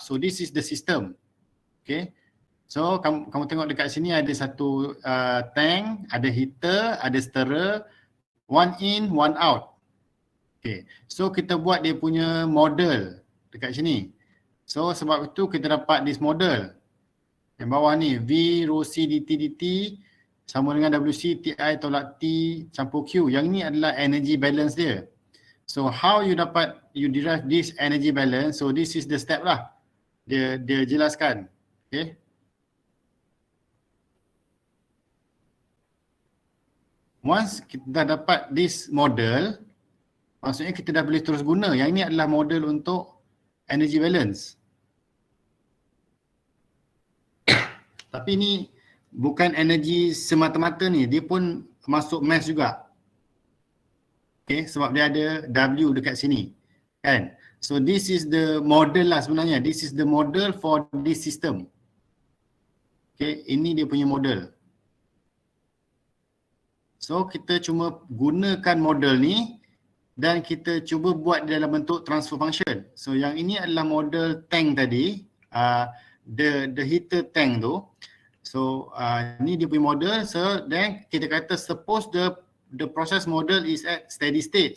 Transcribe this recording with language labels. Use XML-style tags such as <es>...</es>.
<en>So this is the system. Okay. So</en> <ms>kamu tengok dekat sini ada satu tank, ada heater, ada stirrer,</ms> <en>one in, one out. Okay.</en> <ms>So kita buat dia punya model dekat sini. So sebab itu kita dapat</ms> <en>this model.</en> <ms>Yang bawah ni V rho C dt dt sama dengan WC TI tolak T campur Q. Yang ni adalah energy balance dia.</ms> <en>So how you derive this energy balance? So this is the step lah.</en> <ms>Dia jelaskan.</ms> <en>Okay.</en> <ms>Once kita dah dapat this model, maksudnya kita dah boleh terus guna. Yang ini adalah model untuk energy balance. Tapi ni bukan energi semata-mata ni, dia pun masuk mass juga. Okay, sebab dia ada W dekat sini. Kan?</ms> <en>So this is the model</en> <ms>lah sebenarnya.</ms> <en>This is the model for this system.</en> <ms>Okay, ini dia punya model. So kita cuma gunakan model ni dan kita cuba buat dalam bentuk transfer function. So yang ini adalah model tank tadi,</ms> <en>the heater tank</en> <ms>tu. So ni dia punya model.</ms> <en>So then</en> <ms>kita kata</ms> <en>suppose the process model is at steady state.</en>